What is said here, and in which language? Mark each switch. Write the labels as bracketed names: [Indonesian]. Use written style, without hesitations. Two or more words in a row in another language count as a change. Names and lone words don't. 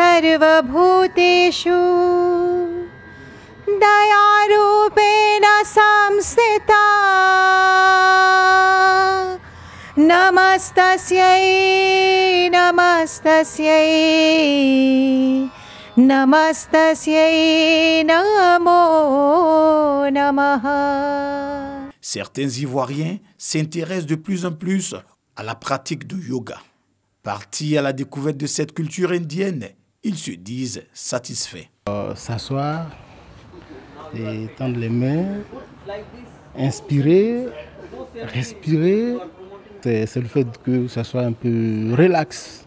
[Sanskrit] सर्वभूतेषु दयारूपेण संस्थिता नमस्तस्यै नमस्तस्यै नमस्तस्यै नमो नमः. [French] Certains Ivoiriens s'intéressent de plus en plus à la pratique du yoga. Partis à la découverte de cette culture indienne, ils se disent satisfaits. S'asseoir et tendre les mains, inspirer, respirer, c'est le fait que ça soit un peu relax.